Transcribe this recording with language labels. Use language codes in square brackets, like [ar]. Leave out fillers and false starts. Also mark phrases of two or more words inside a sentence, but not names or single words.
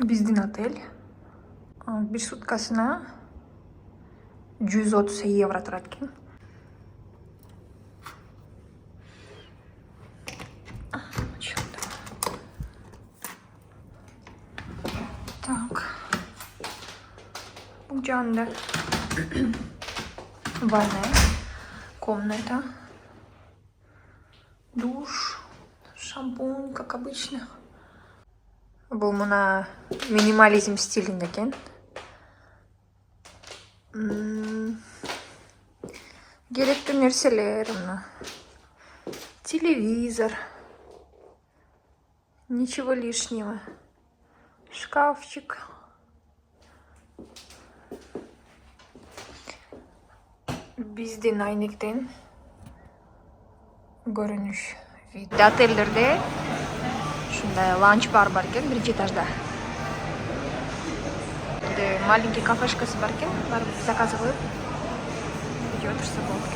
[ky] Биздин отель 1 суткасына 130 евро турат экен. [ru] Так. [ky] Бул жагында ванная, комната, душ, шампунь, [ru] как обычно. [ky] Бул мына минимализм стилинде экен. Керектүү нерселер, мына телевизор, [ru] ничего лишнего, [ky] шкафчик. Биздин айнектен көрүнүш вид. Отелдерде ушундай ланч-бар бар экен, 1 этажда. Маленький кафешкасы бар экен, барып заказ коюп жеп отурса болот экен.